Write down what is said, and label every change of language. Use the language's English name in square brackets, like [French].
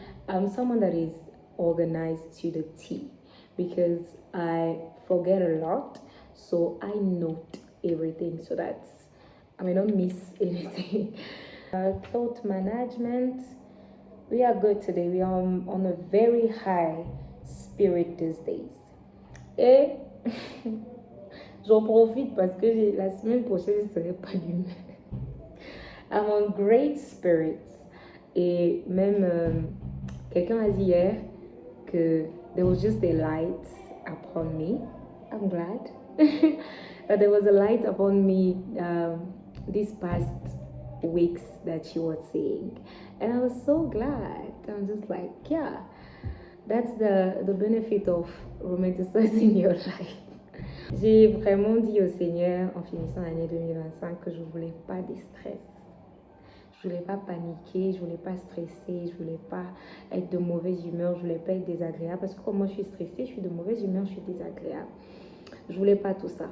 [English] I'm someone that is organized to the T because I forget a lot, so I note everything so that I may not miss anything. Thought management. We are good today. We are on a very high spirit these days. [French] Et j'en profite parce que la semaine prochaine, je ne serai pas d'humeur. [English] I'm on great spirits. [French] Et même quelqu'un m'a dit hier que [English] there was just a light upon me. I'm glad that there was a light upon me these past weeks that she was saying, and I was so glad. I'm just like, yeah, that's the benefit of romanticizing your life. [French] J'ai vraiment dit au Seigneur en finissant l'année 2025 que je voulais pas de stress. Je voulais pas paniquer, je voulais pas stresser, je voulais pas être de mauvaise humeur, je voulais pas être désagréable parce que comme moi je suis stressée, je suis de mauvaise humeur, je suis désagréable. Je voulais pas tout ça.